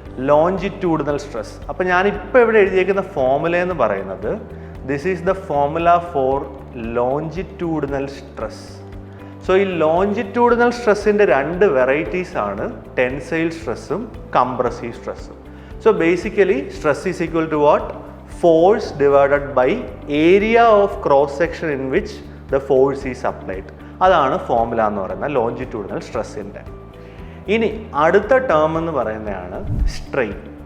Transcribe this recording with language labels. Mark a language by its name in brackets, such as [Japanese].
[Malayalam] Longitudinal stress. അപ്പോൾ ഞാനിപ്പോൾ ഇവിടെ എഴുതിയേക്കുന്ന ഫോർമുല എന്ന് പറയുന്നത് [English] This is the formula for longitudinal stress. [Malayalam] So ഈ ലോഞ്ചിറ്റ്യൂഡിനൽ സ്ട്രെസ്സിൻ്റെ രണ്ട് വെറൈറ്റീസ് ആണ് ടെൻസൈൽ സ്ട്രെസ്സും കംപ്രസീവ് സ്ട്രെസ്സും. [English] So basically stress is equal to what? Force divided by area of cross section in which the force is applied. [Malayalam] അതാണ് formula എന്ന് പറയുന്നത് longitudinal സ്ട്രെസ്സിൻ്റെ. ഇനി അടുത്ത ടേം എന്ന് പറയുന്നതാണ് സ്ട്രെയിൻ.